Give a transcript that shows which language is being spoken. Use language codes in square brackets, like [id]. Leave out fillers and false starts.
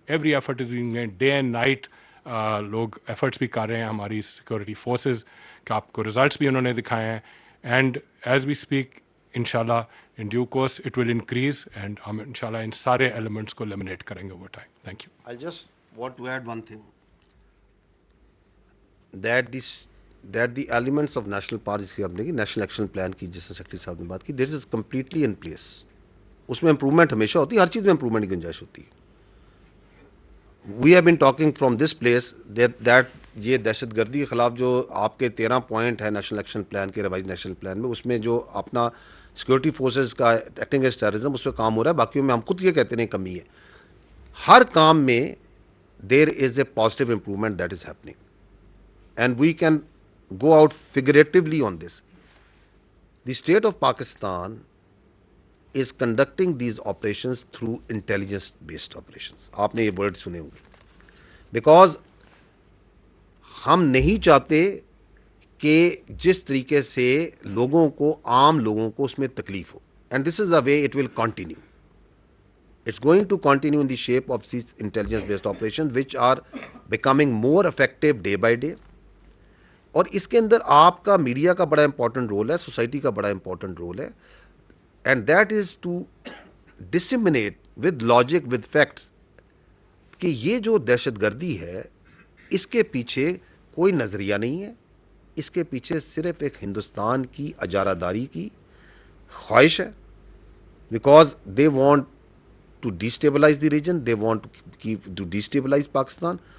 [en] every effort is being made, day and night [ur] لوگ efforts بھی کر رہے ہیں, ہماری سیکورٹی فورسز کا آپ کو ریزلٹس بھی انہوں نے دکھائے ہیں, [en] and as we speak ان شاء اللہ in due course it will increase, and [ur] ہم ان شاء اللہ ان سارے ایلیمنٹس کو لیمنیٹ کریں گے [en] Over time. Thank you. I just want to add one thing, that the elements of national policy [ur] کی آپ نے کی نیشنل ایکشن پلان کی, جس سے سیکرٹری صاحب نے بات کی, [en] this is completely in place. [ur] اس میں امپرومنٹ ہمیشہ ہوتی ہے, ہر چیز میں امپرومنٹ کی گنجائش ہوتی ہے. [en] We have been talking from this place that [ur] یہ دہشت گردی کے خلاف جو آپ کے 13 پوائنٹ ہے نیشنل ایکشن پلان کے, ریوائز نیشنل پلان میں, اس میں جو اپنا سیکورٹی فورسز کا ایکٹنگ اگینسٹ ٹیررزم اس پہ کام ہو رہا ہے. باقیوں میں ہم خود یہ کہتے ہیں کمی ہے. ہر کام میں [en] there is a positive improvement that is happening, and we can go out figuratively on this. The state of Pakistan is conducting these operations through intelligence based operations. [ur] آپ نے یہ ورڈ سنے ہوں گے, because ہم نہیں چاہتے کہ جس طریقے سے لوگوں کو, عام لوگوں کو اس میں تکلیف ہو, [en] and this is the way it will continue. It's going to continue in the shape of these intelligence based operations which are becoming more effective day by day. [ur] اور اس کے اندر آپ کا میڈیا کا بڑا امپورٹنٹ رول ہے, society کا بڑا important role ہے, [en] and that is to disseminate with logic with facts [ur] کہ یہ جو دہشت گردی ہے اس کے پیچھے کوئی نظریہ نہیں ہے, اس کے پیچھے صرف ایک ہندوستان کی اجارہ داری کی خواہش ہے, [en] Because they want to destabilise the region, they want to destabilise Pakistan.